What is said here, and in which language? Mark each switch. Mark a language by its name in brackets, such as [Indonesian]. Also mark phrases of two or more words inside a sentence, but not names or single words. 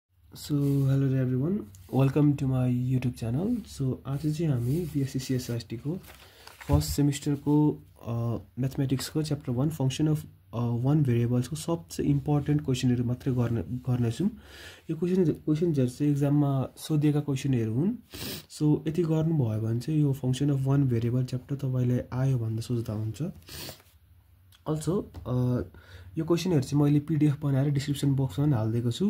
[English] So hello there everyone, welcome to my YouTube channel. [Nepali] So आज चाहिँ हामी BSc CSRT को [English] first semester [Nepali] को मैथमेटिक्स को चैप्टर 1 [English] function of one variables [Nepali] को सबसे इम्पोर्टेन्ट क्वेशनहरु मात्रै गर्नेछौं। यो क्वेशनहरु चाहिँ एक्जाममा सोधिएका क्वेशनहरु हुन्। सो यति गर्नु भयो भने चाहिँ यो [English] function of one variable chapter [Nepali] तपाईलाई आयो भन्दा सोच्दा हुन्छ। अल्सो यो क्वेशनहरु चाहिँ मैले पीडीएफ बनाएर डिस्क्रिप्सन बक्समा हाल्दिएको छु।